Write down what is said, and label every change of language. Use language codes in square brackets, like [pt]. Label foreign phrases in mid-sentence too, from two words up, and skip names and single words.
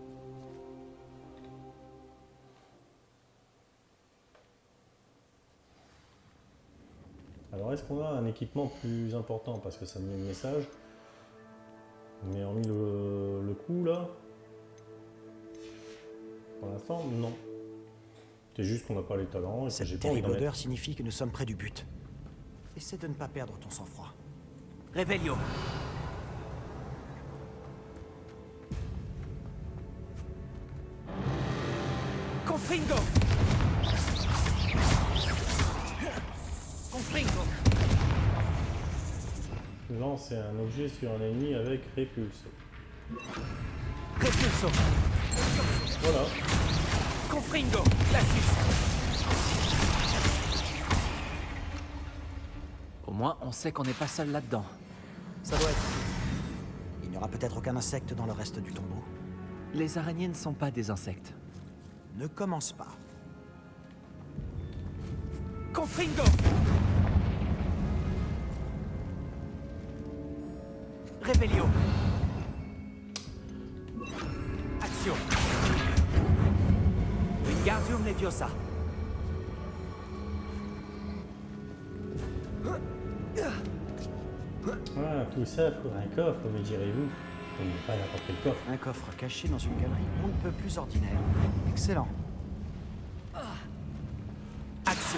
[fr] Alors est-ce qu'on a un équipement plus important parce que ça me met le message. Mais hormis le coup là, pour l'instant non. C'est juste qu'on n'a pas les talents et que j'ai Cette pas envie terrible d'en odeur mettre. signifie que nous sommes près du but. Essaie de ne pas perdre ton sang-froid. Revelio. Confringo. Confringo. Lancer un objet sur un ennemi avec répulse. Repulso. Voilà. Confringo. Glacius. Au moins, on sait qu'on n'est pas seul là-dedans. Ça doit être... Il n'y aura peut-être aucun insecte dans le reste du tombeau. Les araignées ne sont pas des insectes. Ne commence pas. Confringo. Revelio. Action. Wingardium Leviosa. Ah, tout ça pour un coffre, me direz-vous. Ce n'est pas n'importe quel coffre. Un coffre caché dans une galerie on ne peut plus ordinaire. Excellent. Action.